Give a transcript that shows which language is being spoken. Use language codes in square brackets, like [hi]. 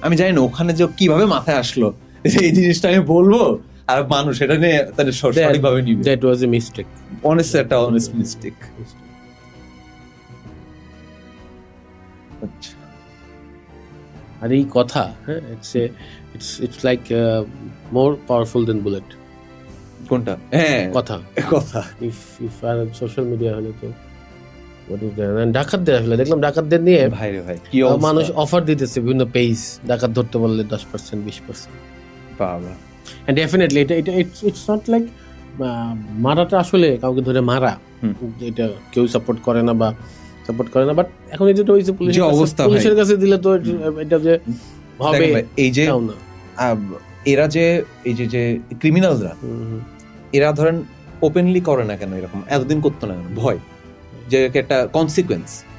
[bn] আমি জানি না ওখানে যে কিভাবে মাথায় আসলো এই জিনিসটা আমি বলবো আর মানুষ এটা নিয়ে তাদের সঠিকভাবে নিবে। [en] That was a mistake, honestly [bn] একটা [en] honest mistake. [bn] আচ্ছা, আর এই কথা, হ্যাঁ, [en] it's like more powerful than bullet. [bn] কোনটা? হ্যাঁ, কথা if আর সোশ্যাল মিডিয়া হলে তো ডাকাতদের আসলে দেখলাম, ডাকাতদের নিয়ে ভাই কি মানুষ অফার দিতেছে বিভিন্ন পেজ, ডাকাত ধরতে বললে 10% 20%। বাবা, [en] and definitely it's not like [bn] মারাটা আসলে কাউকে ধরে মারা, এটা কেউ সাপোর্ট করে না, বাট এখন এই যেটা হইছে পুলিশের কাছে দিলে তো এটা যে হবে, এই যে এরা যে এই যে ক্রিমিনালরা, এরা ধরেন ওপেনলি করে না কেন এরকম, এতদিন করতো না কেন, ভয় যে একটা কনসিকুয়েন্স।